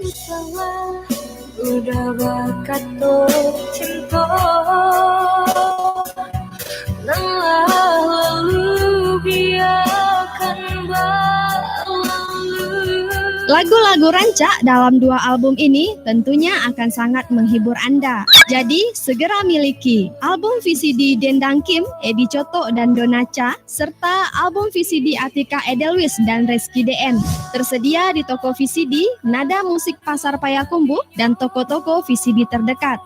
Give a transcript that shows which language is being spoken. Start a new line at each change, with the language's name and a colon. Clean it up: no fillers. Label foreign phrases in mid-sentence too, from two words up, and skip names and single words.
Indonesian: udah bakat tuh cinta lalu biarkan berlalu. Lagu-lagu rancak dalam 2 album ini tentunya akan sangat menghibur Anda. Jadi, segera miliki album VCD Dendang Kim, Edi Coto, dan Donaca, serta album VCD Atika Edelweiss dan Reski DN. Tersedia di toko VCD, Nada Musik Pasar Payakumbuh, dan toko-toko VCD terdekat.